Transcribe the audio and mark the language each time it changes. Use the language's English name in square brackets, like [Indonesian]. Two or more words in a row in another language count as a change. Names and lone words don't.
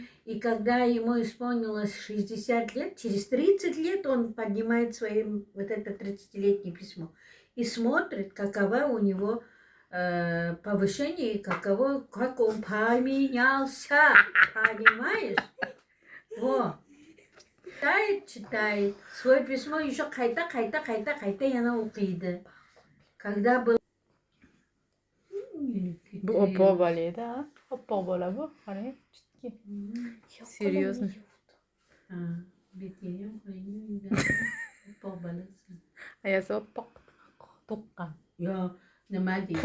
[Russian] И когда ему исполнилось 60 лет, через 30 лет он поднимает своим вот это 30-летнее письмо. И смотрит, какова у него повышение, и как он поменялся. Понимаешь? Во. Читает. Свое письмо еще [Uzbek] кайта yana o'qiydi. [Russian] Когда был... [Uzbek] Bu oppoq bola edi, ha? Oppoq bola bu. Qarang, chutki. Серьезно. Betiyam oppoq bolasi. Ayasi oppoq to'qqan. Yo, nima deydi?